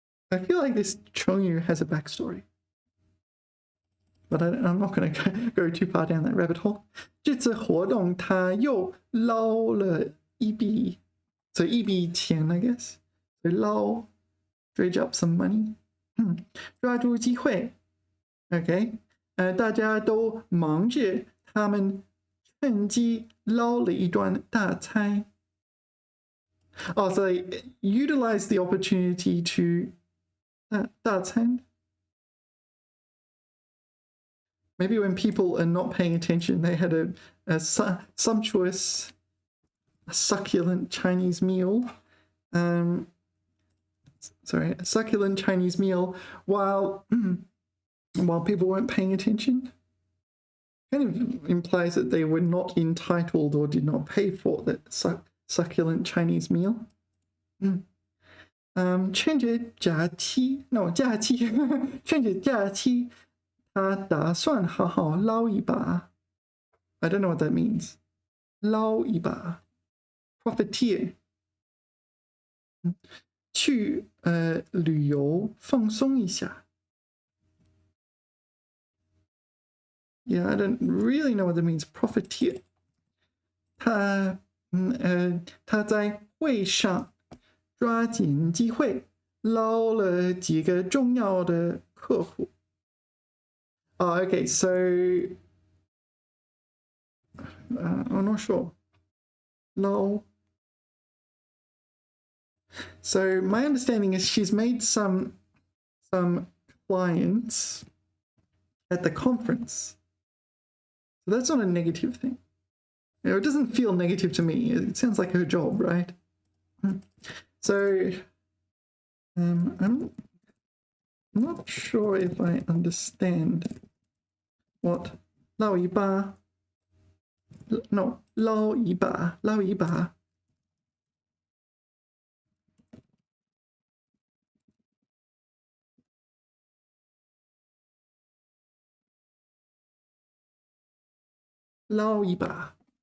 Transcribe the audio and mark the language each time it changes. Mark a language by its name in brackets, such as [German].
[English] I feel like this Chongyu has a backstory. But I'm not going to go too far down that rabbit hole. [Chinese] 这次活动他又捞了一笔 So 一笔钱 [English] I guess. So 捞 dredge up some money. [Chinese] 抓住机会 [English] Okay. [Chinese] 大家都忙着他们趁机捞了一段大菜 [English] Oh, so they utilize the opportunity to 大餐 Maybe when people are not paying attention, they had a sumptuous, succulent Chinese meal. A succulent Chinese meal while people weren't paying attention. Kind of implies that they were not entitled or did not pay for that succulent Chinese meal. [Chinese] 趁着假期趁着假期他打算好好捞一把 [English] I don't know what that means. [Chinese] 捞一把 Profiteer. 去旅游放松一下 [English] Yeah, I don't really know what that means. Profiteer. [Chinese] 他在会上抓紧机会捞了几个重要的客户 [English] Oh, okay, so I'm not sure. No. So my understanding is she's made some clients at the conference. So that's not a negative thing. You know, it doesn't feel negative to me. It sounds like her job, right? So I'm not sure if I understand what 捞一把 No, 捞一把 捞一把 捞一把